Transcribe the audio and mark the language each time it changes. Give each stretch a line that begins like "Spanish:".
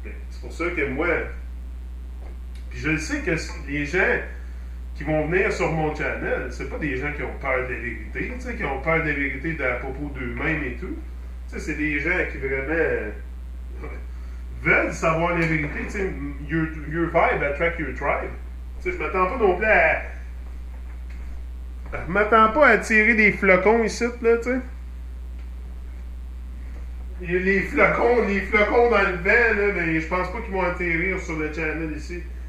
French: C'est pour ça que moi, puis je le sais que les gens qui vont venir sur mon channel, c'est pas des gens qui ont peur de la vérité, qui ont peur de la vérité à propos d'eux-mêmes et tout. C'est des gens qui vraiment veulent savoir la vérité.
English: Your vibe attract your tribe.
French: Je m'attends pas non plus à... Je m'attends pas à tirer des flocons ici, là, tu sais. Les flocons dans le vent, là, mais je pense pas qu'ils vont atterrir sur le channel ici.